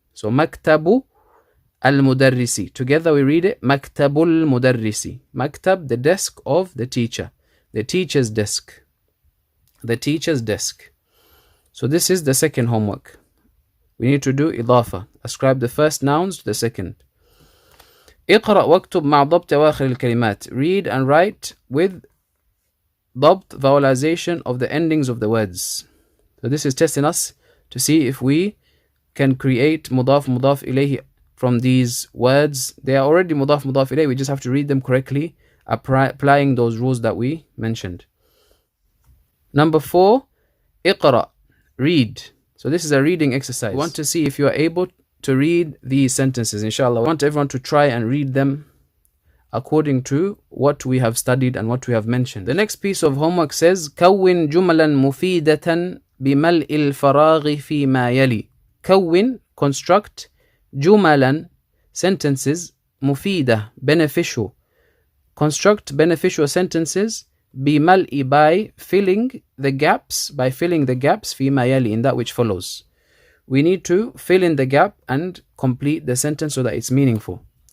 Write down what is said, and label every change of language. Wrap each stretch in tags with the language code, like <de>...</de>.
<en>So maktabu al-mudarrisi. Together we read it maktabul mudarrisi. Maktab, the desk of the teacher. The teacher's desk. The teacher's desk. So this is the second homework. We need to do idafa. Ascribe the first nouns to the second.</en> <ar>اقرأ واكتب مع ضبط أواخر الكلمات.</ar> <en>Read and write with ضبط, vowelization of the endings of the words. So this is testing us to see if we can create mudaf ilayhi from these words. They are already mudaf ilayhi. We just have to read them correctly, applying those rules that we mentioned. Number 4, اقرأ, read. So this is a reading exercise. We want to see if you are able to read these sentences, inshallah. I want everyone to try and read them according to what we have studied and what we have mentioned. The next piece of homework says</en> <ar>كون جملا مفيدة بملء الفراغ فيما يلي.</ar> <en>كون, construct, جملا, sentences, مفيدة, beneficial. Construct beneficial sentences بملء, by filling the gaps, فيما يلي, in that which follows. We need to fill in the gap and complete the sentence so that it's meaningful.</en>